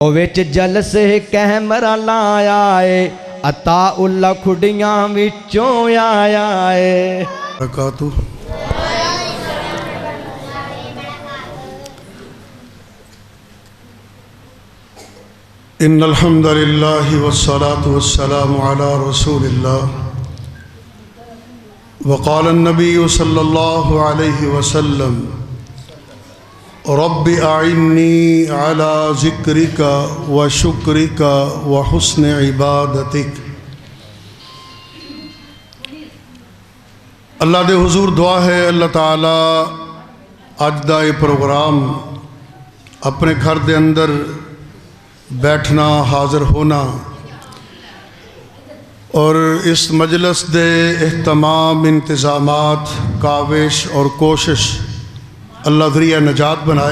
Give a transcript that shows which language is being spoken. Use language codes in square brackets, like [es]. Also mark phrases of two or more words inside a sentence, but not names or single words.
[pa] وچ جلسے کیمرہ لایا ہے عطا اللہ کھڑیاں وچوں آیا ہے [ar] برکاتہ۔ ان الحمد للہ والصلاة والسلام علی رسول اللہ وقال النبی صلی اللہ علیہ وسلم رب اعنی علی ذکرک وشکرک وحسن عبادتک۔ [pa] اللہ دے حضور دعا ہے اللہ تعالیٰ اج دا یہ پروگرام اپنے گھر دے اندر بیٹھنا حاضر ہونا اور اس مجلس دے اہتمام انتظامات کاوش اور کوشش اللہ ذریعہ نجات بنائے۔